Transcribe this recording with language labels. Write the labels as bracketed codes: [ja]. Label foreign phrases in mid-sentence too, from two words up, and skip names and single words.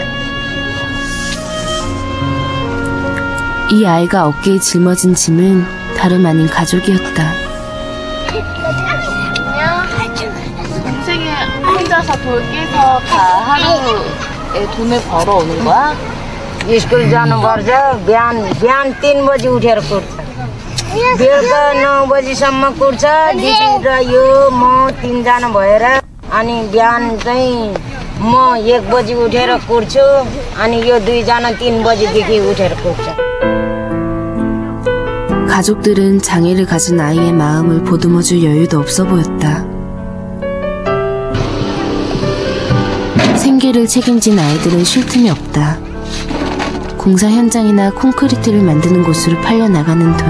[ko] 이 아이가 어깨에 짊어진 짐은 다름 아닌 가족이었다. 동생이 혼자서 돌 깨서 다 하루에 돈을 벌어오는 거야? [ne] स्कुल जानुपर्छ बिहान 3 बजी उठेर कुर्छ बेलुका 9 बजीसम्म कुर्छ दिदी र यो म 3 जना भएर अनि बिहान चाहिँ म 1 बजी उठेर कुर्छु अनि यो 2 जना 3 बजीदेखि उठेर कुर्छ. [ko] 가족들은 장애를 가진 아이의 마음을 보듬어줄 여유도 없어 보였다. 생계를 책임진 아이들은 쉴 틈이 없다. 공사 현장이나 콘크리트를 만드는 곳으로 팔려나가는 돌.